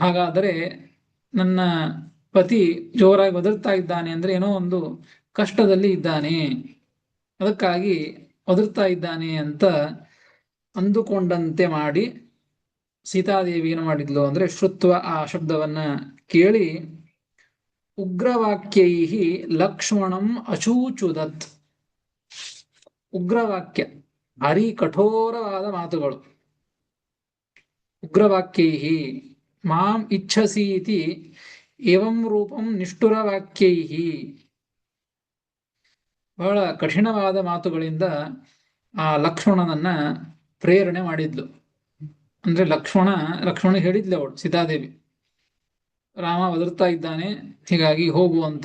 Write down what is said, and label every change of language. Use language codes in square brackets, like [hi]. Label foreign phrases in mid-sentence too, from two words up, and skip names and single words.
[kn] ಹಾಗಾದರೆ ನನ್ನ ಪತಿ ಜೋರಾಗಿ ಒದರ್ತಾ ಇದ್ದಾನೆ ಅಂದ್ರೆ ಏನೋ ಒಂದು ಕಷ್ಟದಲ್ಲಿ ಇದ್ದಾನೆ, ಅದಕ್ಕಾಗಿ ಒದರ್ತಾ ಇದ್ದಾನೆ ಅಂತ ಅಂದುಕೊಂಡಂತೆ ಮಾಡಿ ಸೀತಾದೇವಿ ಏನು ಮಾಡಿದ್ಲು ಅಂದ್ರೆ ಶ್ರುತ್ವ ಆ ಶಬ್ದವನ್ನ ಕೇಳಿ [sa] ಉಗ್ರವಾಕ್ಯೈ ಲಕ್ಷ್ಮಣಂ ಅಚೂಚುದತ್. [kn] ಉಗ್ರವಾಕ್ಯ, ಭಾರಿ ಕಠೋರವಾದ ಮಾತುಗಳು. [sa] ಉಗ್ರವಾಕ್ಯೈ ಮಾಂ ಇಚ್ಛಸೀತಿ ಏವಂ ರೂಪಂ ನಿಷ್ಠುರವಾಕ್ಯೈ, [kn] ಬಹಳ ಕಠಿಣವಾದ ಮಾತುಗಳಿಂದ ಆ ಲಕ್ಷ್ಮಣನನ್ನ ಪ್ರೇರಣೆ ಮಾಡಿದ್ಲು. ಅಂದ್ರೆ ಲಕ್ಷ್ಮಣ ಹೇಳಿದ್ಲು ಅವಳು ಸೀತಾದೇವಿ, ರಾಮ ಒದರ್ತಾ ಇದ್ದಾನೆ, ಹೀಗಾಗಿ ಹೋಗು ಅಂತ.